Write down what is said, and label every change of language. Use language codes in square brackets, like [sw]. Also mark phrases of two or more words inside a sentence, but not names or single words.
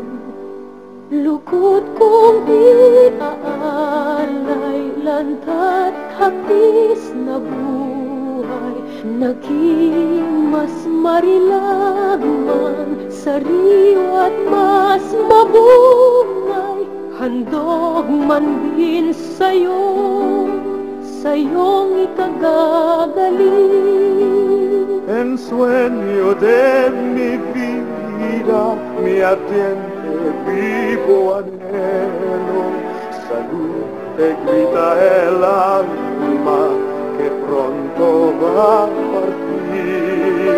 [tl] Lukot kong iaalay, lanta't hapis na buhay, naging mas marilagman, sariwa't mas mabungay. Handog man din sa'yong ikagagaling. [es] En sueño de mi vida, mi ardiente vivo anhelo, salud te grita el alma que pronto va a partir.